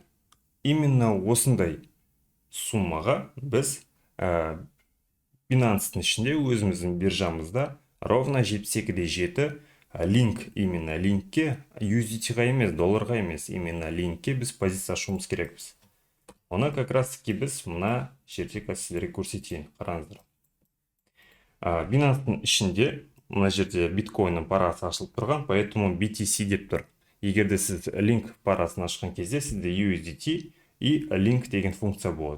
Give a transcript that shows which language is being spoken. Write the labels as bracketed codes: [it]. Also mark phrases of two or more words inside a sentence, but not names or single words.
[kk] Именно осындай суммаға біз Binance'тың ішінде өзіміздің биржамызда ровно 72-де 7 линк, именно линкке, USDT-ға емес, долларға емес, именно линкке біз позиция ашуымыз керекпіз. Оны [ru] как раз таки [kk] біз мына жерде сіздерге көрсетейін. Қараңыздар. Binance'тың ішінде мына жерде биткоинның парасы ашылып тұрған, поэтому BTC деп тұр. Егер де сіз линк парасын ашқан кезде сізде USDT и линк деген функция болады.